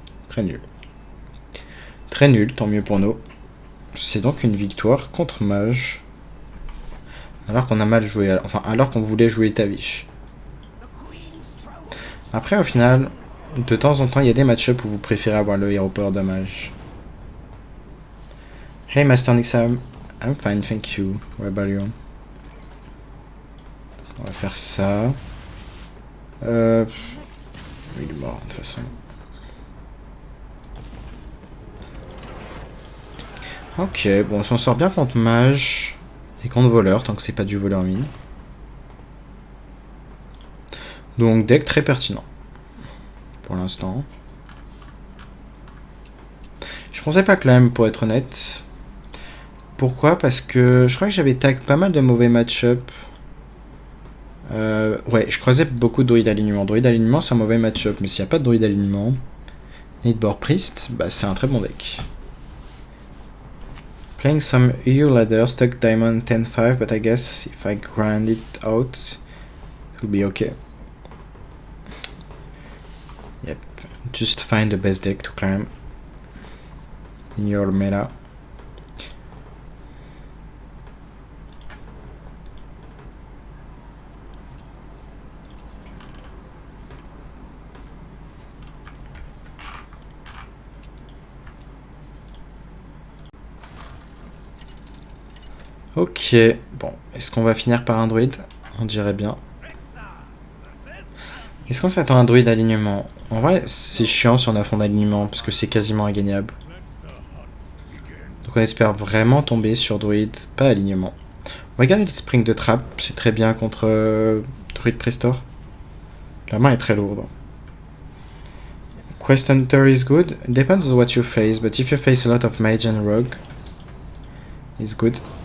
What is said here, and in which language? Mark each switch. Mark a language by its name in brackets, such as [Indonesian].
[French] Très nul. Très nul, tant mieux pour nous. C'est donc une victoire contre mage. Alors qu'on a mal joué, enfin alors qu'on voulait jouer Tavish. Après au final, de temps en temps il y a des match-up où vous préférez avoir le hero power de mage. [English] Hey Master Nixam, I'm fine, thank you. What about you? [French] On va faire ça. Il est mort de toute façon. Ok, bon on s'en sort bien contre mage et contre voleur, tant que c'est pas du voleur mine. Donc deck très pertinent. Pour l'instant. Je pensais pas que l'âme pour être honnête. Pourquoi? Parce que je crois que j'avais tag pas mal de mauvais match-up. Ouais, je croisais beaucoup de druide alignement. Druide alignement, c'est un mauvais match-up. Mais s'il n'y a pas de druide alignement, Needboard Priest, bah c'est un très bon deck. [English] Playing some EU ladder, stuck diamond 10-5, but I guess if I grind it out, it'll be okay. Yep, just find the best deck to climb in your meta. [French] Ok, bon, est-ce qu'on va finir par un druide? On dirait bien. Est-ce qu'on s'attend à un druide alignement? En vrai, c'est chiant si on a fond d'alignement, parce que c'est quasiment ingagnable. Donc on espère vraiment tomber sur druide, pas alignement. On va garder le spring de trap, c'est très bien contre druide Prestor. La main est très lourde. [English] Quest Hunter is good. Depends on what you face, but if you face a lot of mage and rogue, it's good.